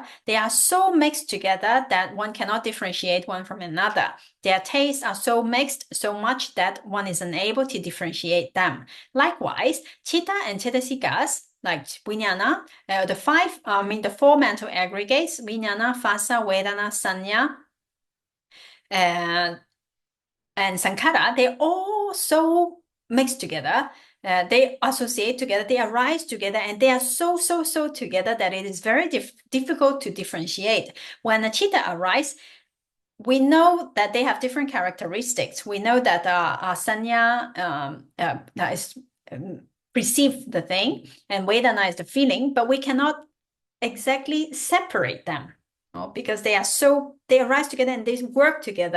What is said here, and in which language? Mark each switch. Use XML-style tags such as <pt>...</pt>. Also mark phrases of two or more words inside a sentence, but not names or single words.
<en>They are so mixed together that one cannot differentiate one from another. Their tastes are so mixed so much that one is unable to differentiate them. Likewise, chitta and chetasikas, like vijnana, the 4 mental aggregates,</en> <pi>vijnana, phassa, vedana, sanya, and sankhara,</pi> <en>they're all so mixed together. They associate together, they arise together, and they are so together that it is very difficult to differentiate. When a chitta arises, we know that they have different characteristics. We know that sanya is perceive the thing, and vedana is the feeling, but we cannot exactly separate them, because they arise together and they work together.</en>